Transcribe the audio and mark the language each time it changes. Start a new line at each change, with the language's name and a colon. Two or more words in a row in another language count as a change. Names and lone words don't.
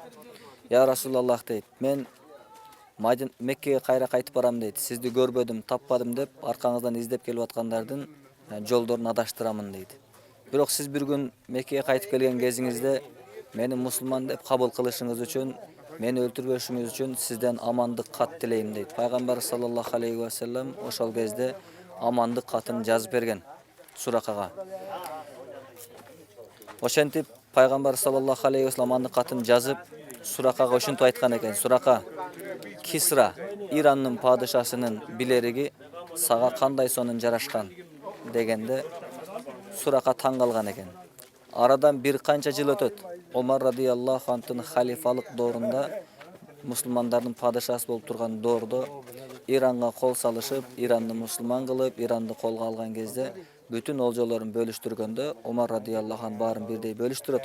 Arabic: يا رسول الله
Kyrgyz: дейт, мен Меккеге кайра кайтып барам дейт. Сизди көрбөдүм, таппадым деп аркаңыздан издеп келип аткандардын жолдорун адаштырамын дейт. Бирок сиз бир күн Меккеге кайтып келген кезиңизде мени мусулман деп кабыл кылышыңыз үчүн, мени өлтүрбөшүңүз үчүн сизден амандык кат тилейм дейт. Пайгамбар
Arabic: صلى الله عليه وسلم
Kyrgyz: ошол кезде амандык катын жазып берген Суракага. Ошентип пайгамбар
Arabic: صلى الله عليه وسلم
Kyrgyz: амандык катын жазып Суракага ушинтип айткан экен. Сурака, Кисра, Ирандын падышасынын билериги сага кандай сонун жарашкан дегенде Сурака таң калган экен. Арадан бир канча жыл өтөт. Омар
Arabic: رضي الله عنه
Kyrgyz: халифалык доорунда, мусулмандардын падышасы болуп турган доордо Иранга кол салышып, Иранды мусулман кылып, Иранды колго алган кезде бүтүн олжолорун бөлүштүргөндө Омар
Arabic: رضي الله عنه
Kyrgyz: баарын бирдей бөлүштүрөт.